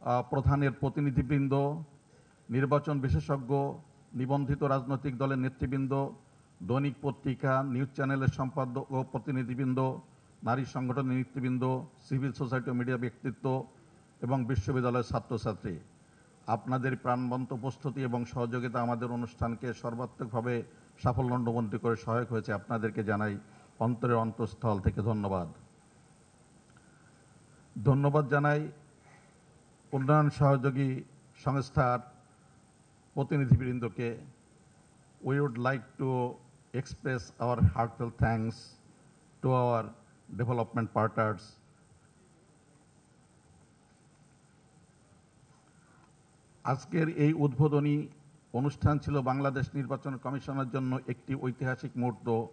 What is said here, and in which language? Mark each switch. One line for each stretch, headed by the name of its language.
Bangla: প্রধানের প্রতিনিধিবৃন্দ, নির্বাচন বিশেষজ্ঞ, নিবন্ধিত রাজনৈতিক দলের নেতৃবৃন্দ, দৈনিক পত্রিকা, নিউজ চ্যানেলের সম্পাদক ও প্রতিনিধিবৃন্দ, নারী সংগঠনের নেতৃবৃন্দ, সিভিল সোসাইটি ও মিডিয়া ব্যক্তিত্ব এবং বিশ্ববিদ্যালয়ের ছাত্রছাত্রী, আপনাদের প্রাণবন্ত উপস্থিতি এবং সহযোগিতা আমাদের অনুষ্ঠানকে সর্বাত্মকভাবে সাফল্যমণ্ডিত করে সহায়ক হয়েছে। আপনাদেরকে জানাই অন্তরের অন্তঃস্থল থেকে ধন্যবাদ। ধন্যবাদ জানাই উন্নয়ন সহযোগী সংস্থার প্রতিনিধিবৃন্দকে।
English: We would like to express our heartfelt thanks to our development partners.
Bangla: আজকের এই উদ্বোধনী অনুষ্ঠান ছিল বাংলাদেশ নির্বাচন কমিশনের জন্য একটি ঐতিহাসিক মুহূর্ত।